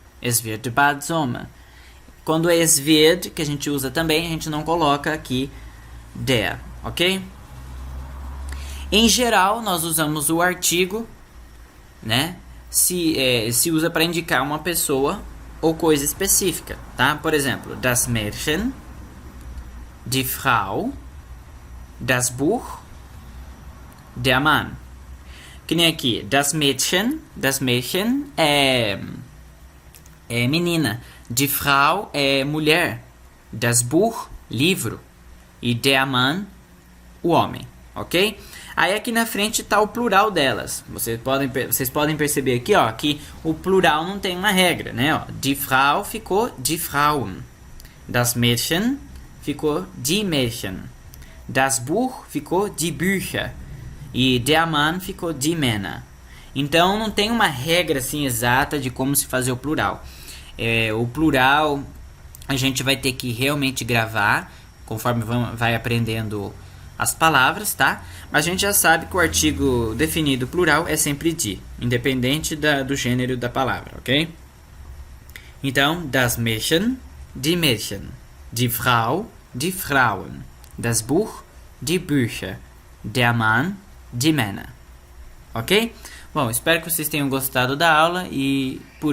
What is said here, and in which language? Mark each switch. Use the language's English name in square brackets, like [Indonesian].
[German] Es wird bald Sommer. [Portuguese] Quando é es wird, que a gente usa também, a gente não coloca aqui der, ok? Em geral, nós usamos o artigo, né? Se usa para indicar uma pessoa ou coisa específica, tá? Por exemplo, [German] das Mädchen, die Frau, das Buch, der Mann. [Portuguese] Que nem aqui, das Mädchen é menina, die Frau é mulher, das Buch, livro, e der Mann, o homem, ok? Aí aqui na frente está o plural delas. Vocês podem perceber aqui, ó, que o plural não tem uma regra, né? Ó, die Frau ficou die Frauen. Das Mädchen ficou die Mädchen. Das Buch ficou die Bücher. E der Mann ficou die Männer. Então não tem uma regra assim exata de como se fazer o plural. O plural a gente vai ter que realmente gravar conforme vai aprendendo as palavras, tá? Mas a gente já sabe que o artigo definido plural é sempre die, independente do gênero da palavra, ok? [German] Então, das Mädchen, die Mädchen, die Frau, die Frauen, das Buch, die Bücher, der Mann, die Männer, ok? [Portuguese] Bom, espero que vocês tenham gostado da aula e por hoje é só. Até a nossa próxima aula. Deus abençoe vocês. Bons estudos.